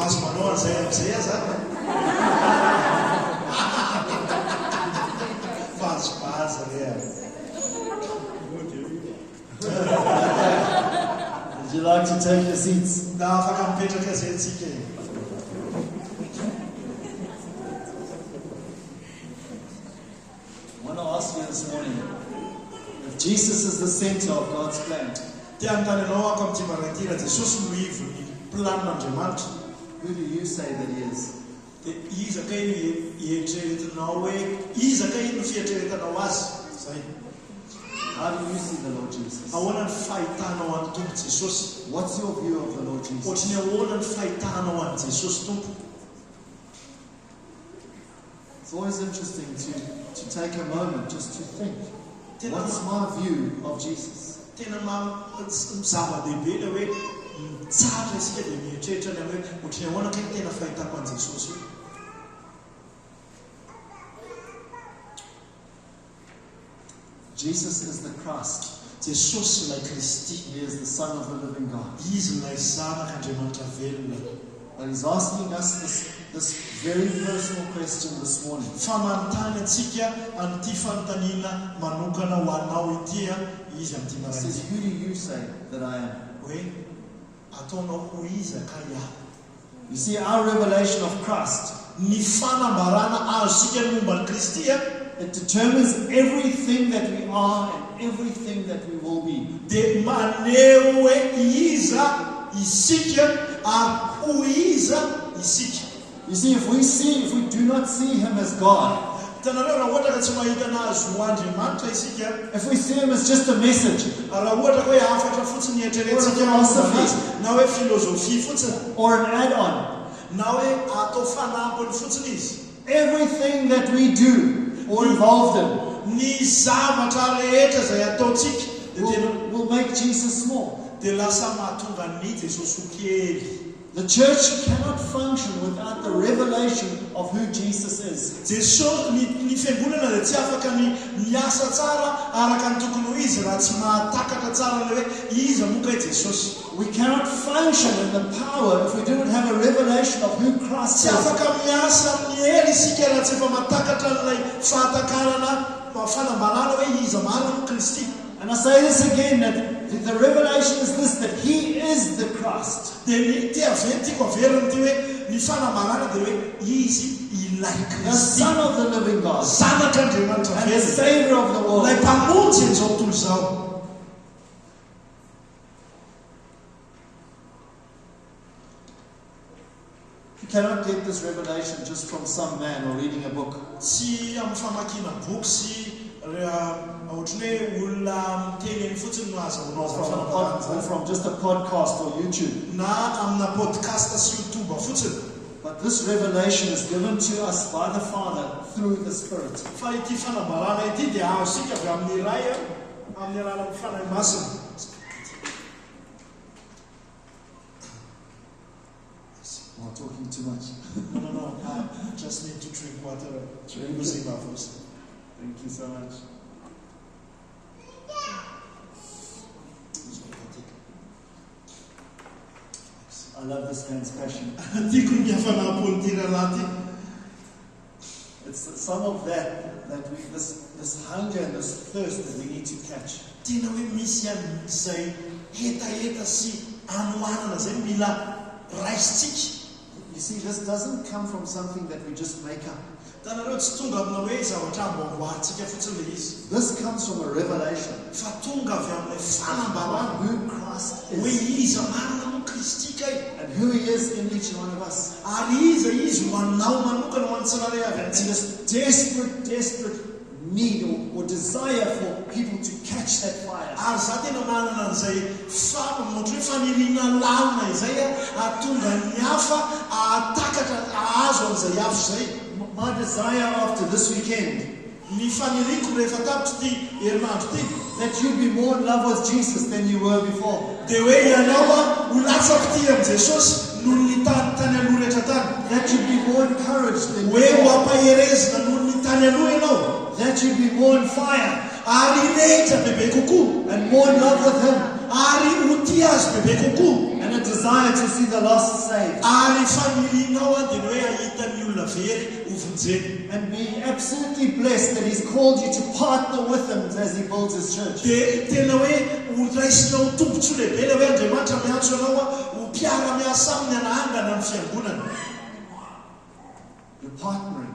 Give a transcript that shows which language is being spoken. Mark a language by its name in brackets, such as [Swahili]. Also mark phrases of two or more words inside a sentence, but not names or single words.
[Malagasy] azonao an'izay amin'izay aza fahazobaza re [English] Would you like to take your seats? [Malagasy] da afaka mipetraka zay antsika [English] I want to ask you this morning, if Jesus is the center of God's plan, [Malagasy] tia antany anao ako amin'ity maraity raha Jesosy no ivony plan'Andriamanitra, [English] who do you say that He is? [Malagasy] dia iza kay no hieritreretinao hoe iza kay no fieritreretanao azy zay [English] How do you see the Lord Jesus? [Malagasy] ahoana ny fahitanao an'ny tompo Jesosy [English] What's your view of the Lord Jesus? [Malagasy] ohatrany ahoana ny fahitanao an'i Jesosy tompo. [English] It's always interesting to take a moment just to think, what's my view of Jesus? [Malagasy] Tena zava-dehibe ilay hoe mitsatra isika dia mieritreritra ilay hoe ohatrany ahoana kay tena fahitako an'i Jesosy io. [English] Jesus is the Christ. [Malagasy] Jesosy ilay Kristy. [English] He is the Son of the living God. [Malagasy] Izy ilay zanak'Andriamanitra velona. [English] But He's asking us this very personal question this morning. [Malagasy] Famanontany antsika an'ity fanontaniana manokana ho anao ity izy amin'ity [English] He [Malagasy] maraina. [English] says, who do you say that I am? [Malagasy] Hoe ataonao ho iza ka iaho. [English] You see, our revelation of Christ, [Malagasy] Ny fanambarana azosika momba ny Kristy [English] it determines everything that we are and everything that we will be. [Malagasy] dia maneho hoe iza isika ary ho iza isika. [English] You see, if we do not see Him as God, [Malagasy] Hitanareo raha ohatra ka tsy mahita anazy ho Andriamanitra isika, [English] if we see Him as just a message [Malagasy] raha ohatra ka hoe afatra fotsiny eritreretintsika na hoe filozofia fotsiny [English] or an add-on, [Malagasy] na hoe atao fanampiny fotsiny izy, [English] everything that we do or involved in [Malagasy] ny zavatra rehetra izay ataontsika [English] will make Jesus small. [Malagasy] dia lasa mahatonga ny Jesosy ho kely. [English] The church cannot function without the revelation of who Jesus is. [Malagasy] Jesosy ny fiangonana dia tsy afaka ny miasa tsara araka ny tokony ho izy raha tsy mahatakatra tsara ilay hoe iza moa kay Jesosy. [English] We cannot function in the power if we do not have a revelation of who Christ [Malagasy] Tsy [English] is. [Malagasy] afaka miasa amin'ny hery isika raha tsy efa mahatakatra n'ilay fahatakarana fanambarana hoe iza marina mo Kristy. [English] And I say this again, that the revelation is this, that He is the Christ. [Malagasy] Dia ny tiako averina ty hoe ny fanambarana dia hoe izy ilay [English] The [Malagasy] Kristy, [English] Son of the living God [Malagasy] zanak'Andriamanitra [English] and the [Malagasy] velona, [English] Savior of the world. [Malagasy] ilay mpamonjy an'izao tontolo izao. [English] You cannot get this revelation just from some man or reading a book. [Malagasy] Tsy amin'ny famakiana boky sy ohatrany hoe olona miteny eny fotsiny no azahoanao [English] Or [Malagasy] fanambarana [English] from just a podcast or YouTube. [Malagasy] na amina podcast sy YouTube fotsiny. [English] But this revelation is given to us by the Father through the Spirit. Fa ity fanambarana ity dia azosika avy amin'ny iray amin'ny alalan'ny fanahy masina. Am I talking too much? No, I just need to drink water. Losing my voice. Thank you so much. I love this man's passion. [Malagasy] Tiako ny hafanampony ty rahalahy ty. [English] It's some of that we this hunger and this thirst that we need to catch. [Malagasy] Tena hoe misy izay hetaheta sy anohanana zay mila raisitsika. [English] You see, this doesn't come from something that we just make up. [Malagasy] Tanareo tsy tonga amina hoe zavatra amboaboahantsika fotsiny le izy. [English] This comes from a revelation [Malagasy] Fa tonga avy amin'ilay fanambarana [English] who Christ [Malagasy] hoe [English] is [Malagasy] iza marina mo Kristy kay, [English] and who He is in each one of us. [Malagasy] ary iza izy ho anao manokana ho an'ny tsirairay avy [English] And [Malagasy] antsika. [English] this desperate need or desire for people to catch that fire. [Malagasy] Ary za tena manana an'izay ohatra hoe faniriana lalina izay atonga ny hafa ahatakatra ahazo an'izay afo zay. [English] My desire after this weekend, [Malagasy] Ny faniriko rehefa tapitra ty herinandro ty [English] that you'd be more in love with Jesus than you were before. [Malagasy] dia hoe ianao ho latsaky ty amin'i Jesosy noho ny tany aloha rehetra tany. [English] That you'd be more encouraged than [Malagasy] Hoe ho [English] before. [Malagasy] ampaherezina noho ny tany aloha ianao. [English] That you'd be more on fire [Malagasy] Ary rehetra bebe kokoa. [English] and more in love with Him. [Malagasy] Ary ho tia azy bebe kokoa. [English] And and a desire to see the lost saved. [Malagasy] Ary familianao dia hoe ahita ny olona very hovonjeny. [English] And be absolutely blessed that He's called you to partner with Him as He builds His church. [Malagasy] Dia tena hoe raisinao tombotso lehibe ilay hoe Andriamanitra miantso anao ho mpiara-miasa aminy anahangana amin'ny fiangonana. [English] You're partnering